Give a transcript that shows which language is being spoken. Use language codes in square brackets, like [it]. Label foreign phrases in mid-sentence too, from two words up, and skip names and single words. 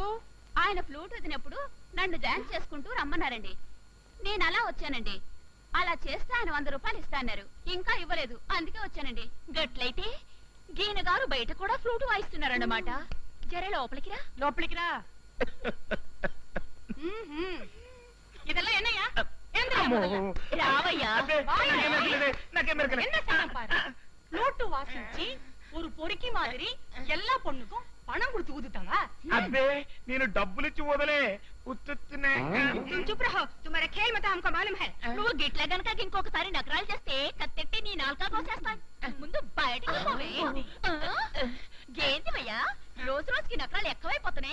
[te] ఆయన ఫ్లూట్ వదినప్పుడు నన్ను డాన్స్ చేసుకుంటూ రమ్మన్నారండి. నేను అలా వచ్చానండి. అలా చేస్తే ఆయన 100 రూపాయలు ఇస్తాన్నారు. ఇంకా ఇవ్వలేదు, అందుకే వచ్చానండి. గట్లయితే గీన గారు బయట కూడా ఫ్లూట్ వాయిస్తున్నారన్నమాట. జరే లోపలికి రా. లోపలికి రా. [ta] இதெல்லாம் என்னையா? [te] రావయ్యా. [ta] என்ன செய்யணும் பாரு. நோட்டு வாசிச்சு ஒரு பொறுக்கி மாதிரி எல்லா பொண்ணுக்கும் పణం கொடுத்து ஊதுட்டாங்க. [te] అబ్బే నేను డబ్బులిచ్చి వదలే ఉత్తునే. [hi] चुप रहो, तुमारा खेल मत हमको मालूम है. [te] నువ్వు గిట్ల గనక ఇంకొకసారి నగరాలు చేస్తే కత్తెట్టి నీ నాలుక కోసేస్తాను. ముందు బయటికి పోవే. గేందివయ్యా, రోజు రోజుకి నగరాలు ఎక్కువైపోతున్నాయి.